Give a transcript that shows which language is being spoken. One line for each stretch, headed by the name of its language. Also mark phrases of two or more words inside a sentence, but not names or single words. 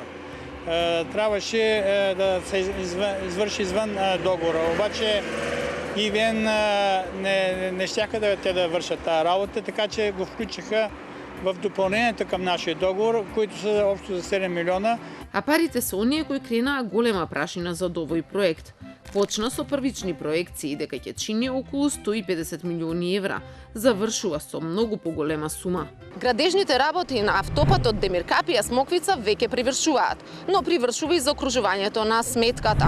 Bulgarian: Трябваше да се извърши извън договора. Обаче EVN не щяха да вършат тази работа, така че го включиха в допълнението към нашия договор, които са общо за 7 милиона.
Macedonian: А парите се оние кои кренаа голема прашина за овој проект. Почна со првични проекции дека ќе чини околу 150 милиони евра. Завршува со многу поголема сума. Градежните работи на автопатот Демиркапија Смоквица веќе привршуваат, но привршува и закружувањето на сметката.